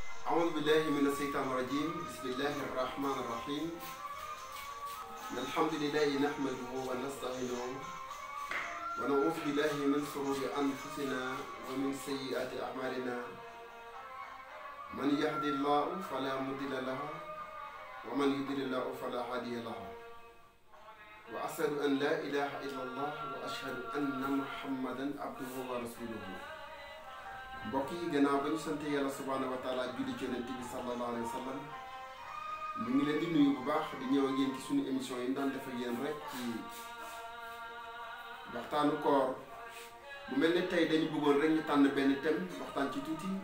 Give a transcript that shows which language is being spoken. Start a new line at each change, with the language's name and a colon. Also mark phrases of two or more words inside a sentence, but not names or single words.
Arabic: أعوذ بالله من الشيطان الرجيم بسم الله الرحمن الرحيم الحمد لله نحمده ونستعينه ونعوذ بالله من شرور أنفسنا ومن سيئات أعمالنا من يهد الله فلا مضل له ومن يضلل له فلا هادي له وأشهد أن لا إله إلا الله وأشهد أن محمدا عبده ورسوله.
Wolof: mbokk yi gannaaw ba ñu sant yàlla
Arabic: سبحانه وتعالى
Wolof: julli ci yonent bi
Arabic: صلى الله عليه وسلم
Wolof: ñu ngi leen di nuyu bu baax di ñëw ak yéen ci suñu émission yi ñu daan def ak yéen rek ci waxtaanu koor bu mel ne tey dañu bëggoon rek ñu tànn benn thème waxtaan ci tuuti